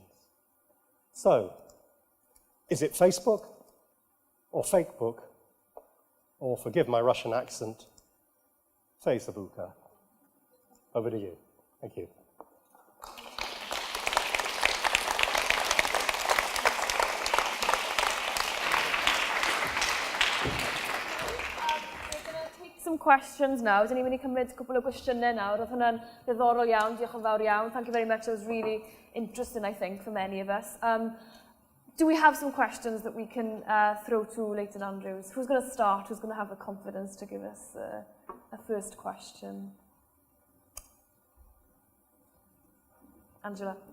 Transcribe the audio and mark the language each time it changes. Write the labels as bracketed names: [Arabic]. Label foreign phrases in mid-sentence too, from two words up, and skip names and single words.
[English] So, is it Facebook or Fakebook, or, forgive my Russian accent, Facebooka? Over to you. Thank you. Some questions now. Does anybody [Welsh] cymryd cwpl o gwestiynau nawr? Roedd hwnna'n ddiddorol iawn, diolch yn fawr iawn. [English] Thank you very much. It was really interesting, I think, for many of us. Do we have some questions that we can throw to Leighton Andrews? Who's going to start? Who's going to have the confidence to give us a first question? Angela.